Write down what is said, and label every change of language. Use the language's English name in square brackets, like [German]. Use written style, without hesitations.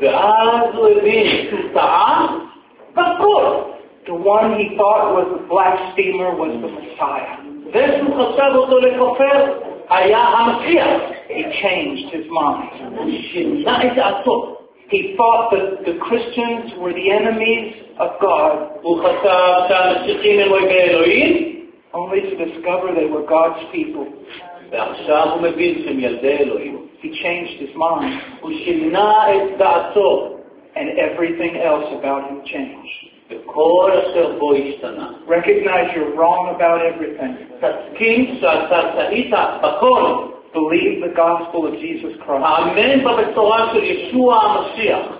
[English] The one he thought was the blasphemer was the Messiah. He changed his mind. He thought that the Christians were the enemies of God. Only to discover they were God's people. [Hebrew] ועכשיו הוא מבין שהם ילדי אלוהים. [English] He changed his mind. [Hebrew] הוא שינה את דעתו. [English] And everything else about him changed. [Hebrew] כל אשר בו השתנה. [English] Recognize you're wrong about everything. [Hebrew] תסכים שאתה טעית בכל. [English] Believe the gospel of Jesus Christ. [Hebrew] האמן בבשורה של ישוע המשיח.